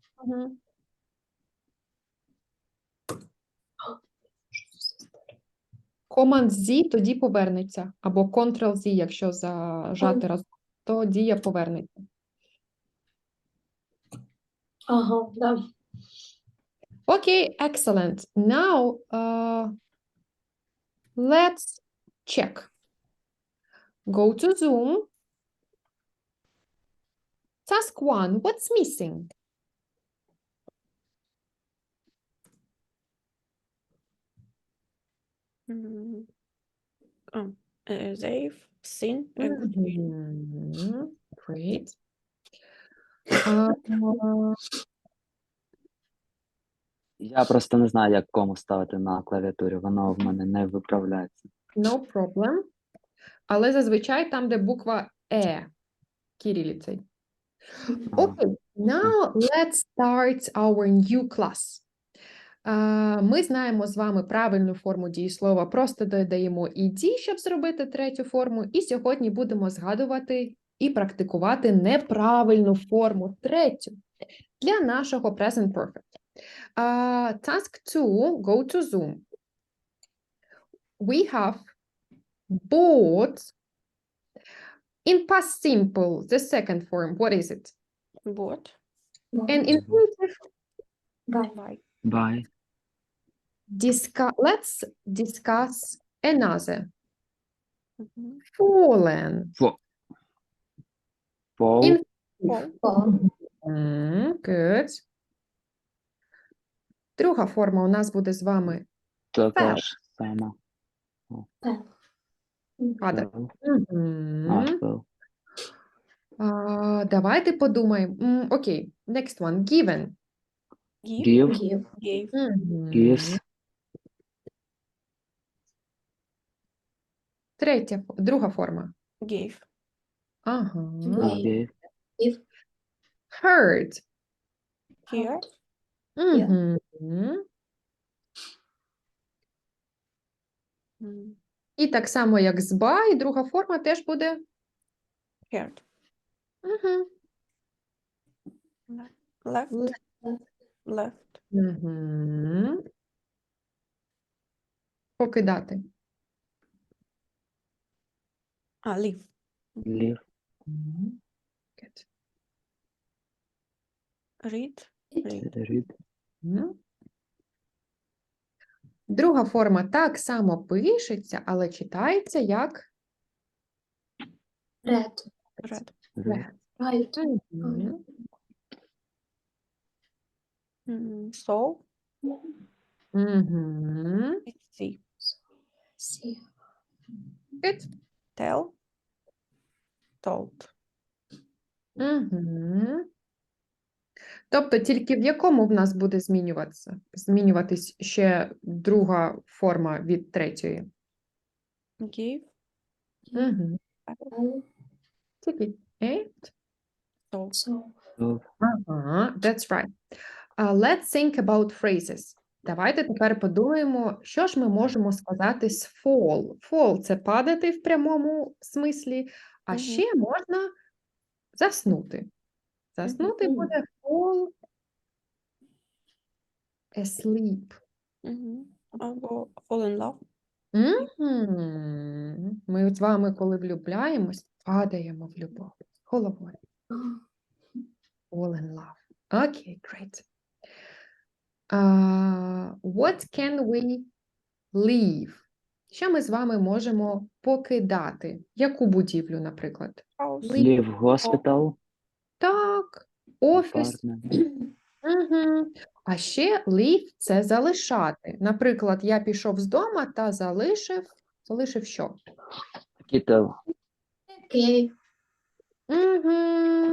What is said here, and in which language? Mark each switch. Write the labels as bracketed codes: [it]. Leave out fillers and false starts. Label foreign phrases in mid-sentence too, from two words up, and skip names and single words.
[uk] Command-Z тоді повернеться, або Ctrl-Z, якщо зажати раз, то дія повернеться. Ага, да. Окей, [en] excellent. Now, let's check. Go to Zoom. Task 1, what's missing? Mm. They've seen a good film. Great. [uk] Я просто не знаю, як кому ставити на клавіатурі. Воно в мене не виправляється. [en] No problem. [uk] Але зазвичай там, де буква Е, кирилицею. [en] Okay, now let's start our new class. [uk] Ми знаємо з вами правильну форму дієслова, просто додаємо «ed», щоб зробити третю форму, і сьогодні будемо згадувати і практикувати неправильну форму, третю, для нашого [en] present perfect. Task 2, go to Zoom. We have bought. In past simple, the second form, what is it? Bought. And infinitive, Бай. Bye. let's discuss another. Mhm. Fallen. Fall. Fall. Good. [uk] Друга форма у нас буде з вами Така ж сама. падати. [en] Fell. Fell. [uk] Давайте подумаємо. Окей, [en] next one. Given. Give. Give. Gave. Gives. [uk] Друга форма. [en] Gave. [uk] Ага. [en] Gave. Heard. Here. Мгм. Mm. [uk] І так само, як з by, друга форма теж буде. [en] Heard. Мгм. Left. Left. [uk] Мгм. Покидати. [en] Leave. Leave. Good. Read. Read. Read. Мгм. [uk] Друга форма так само пишеться, але читається як [en] Ред. Read. Read. Райт. Мгм. So. Мгм. See. Сі. Good. Tell. Told. Мгм. [uk] Тобто тільки в якому в нас буде змінюватись ще друга форма від третьої? [en] Give. Мгм. Ел. [uk] Тільки «е». [en] So. Со. Love. Ага, that's right. Let's think about phrases. [uk] Давайте тепер подумаємо, що ж ми можемо сказати з fall. Fall – це падати в прямому смислі, а Мгм. ще можна заснути. Заснути Мгм. [en] буде fall asleep. Або fall in love. Мгм. [uk] Ми з вами, коли влюбляємось, падаємо в любов головою. [en] Fall in love. Okay, great. What can we leave? [uk] Що ми з вами можемо покидати? Яку будівлю, наприклад? [en] House. Leave hospital. [uk] Так, офіс. [en] Apartment. [uk] Угу. А ще leave – це залишати. Наприклад, я пішов з дому та залишив що? [en] Kittel. [uk] Окей. Угу.